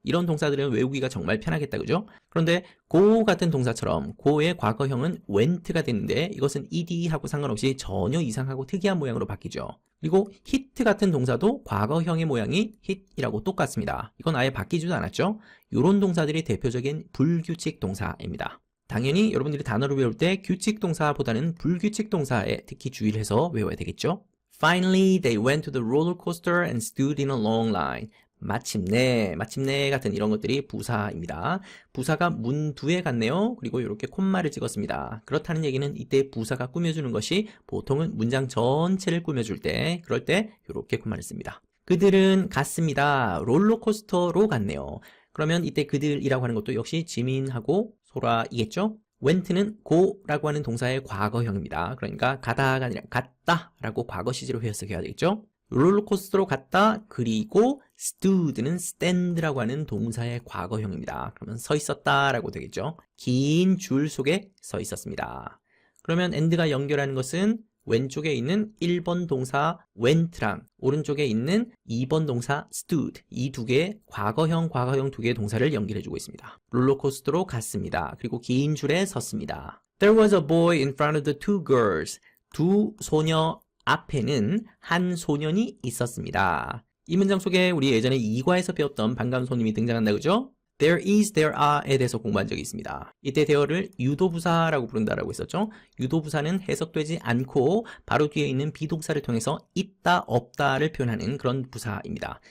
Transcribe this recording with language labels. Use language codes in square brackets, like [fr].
[ko] 이런 동사들은 외우기가 정말 편하겠다, 그죠? 그런데 go 같은 동사처럼 go의 과거형은 went가 되는데 이것은 ed하고 상관없이 전혀 이상하고 특이한 모양으로 바뀌죠. 그리고 hit 같은 동사도 과거형의 모양이 hit이라고 똑같습니다. 이건 아예 바뀌지도 않았죠? 이런 동사들이 대표적인 불규칙 동사입니다. 당연히 여러분들이 단어를 외울 때 규칙 동사보다는 불규칙 동사에 특히 주의를 해서 외워야 되겠죠? [en] Finally, they went to the roller coaster and stood in a long line. [ko] 마침내 같은 이런 것들이 부사입니다. 부사가 문두에 갔네요. 그리고 이렇게 콤마를 찍었습니다. 그렇다는 얘기는 이때 부사가 꾸며주는 것이 보통은 문장 전체를 꾸며줄 때 그럴 때 이렇게 콤마를 씁니다. 그들은 갔습니다. 롤러코스터로 갔네요. 그러면 이때 그들이라고 하는 것도 역시 지민하고 소라이겠죠? went는 go라고 하는 동사의 과거형입니다. 그러니까 가다가 아니라 갔다라고 과거 시제로 해석해야 되겠죠? 롤러코스터로 갔다 그리고 stood는 stand라고 하는 동사의 과거형입니다. 그러면 서 있었다라고 되겠죠? 긴 줄 속에 서 있었습니다. 그러면 and가 연결하는 것은 왼쪽에 있는 1번 동사 went랑 오른쪽에 있는 2번 동사 stood 이 두 개의 과거형 두 개의 동사를 연결해주고 있습니다. 롤러코스터로 갔습니다. 그리고 긴 줄에 섰습니다. [en] There was a boy in front of the two girls. [ko] 두 소녀 앞에는 한 소년이 있었습니다. 이 문장 속에 우리 예전에 2과에서 배웠던 반가운 손님이 등장한다, 그죠? There is, there are에 대해서 공부한 적이 있습니다. 이때 there를 유도부사라고 부른다라고 했었죠. 유도부사는 해석되지 않고 바로 뒤에 있는 비동사를 통해서 있다, 없다를 표현하는 그런 부사입니다.